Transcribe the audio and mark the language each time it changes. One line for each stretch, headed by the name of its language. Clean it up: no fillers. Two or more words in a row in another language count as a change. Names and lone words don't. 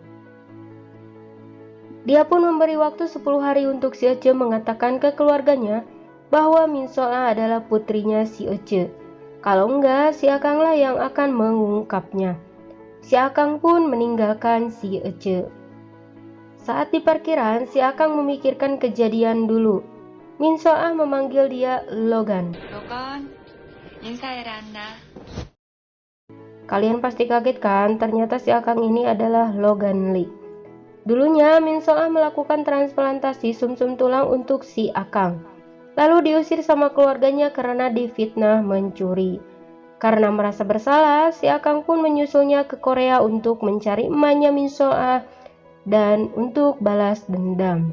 Indonesian: Dia pun memberi waktu 10 hari untuk si Ece mengatakan ke keluarganya bahwa Min Sol-ah adalah putrinya si Ece. Kalau enggak, si Akang lah yang akan mengungkapnya. Si Akang pun meninggalkan si Ece. Saat di parkiran, si Akang memikirkan kejadian dulu. Min Sol-ah memanggil dia Logan.
Korean: 로건, 인사해라 한나.
Indonesian: Kalian pasti kaget kan? Ternyata si Akang ini adalah Logan Lee. Dulunya Min Sol-ah melakukan transplantasi sumsum tulang untuk si Akang. Lalu diusir sama keluarganya karena difitnah mencuri. Karena merasa bersalah, si Akang pun menyusulnya ke Korea untuk mencari emaknya Min Sol-ah dan untuk balas dendam.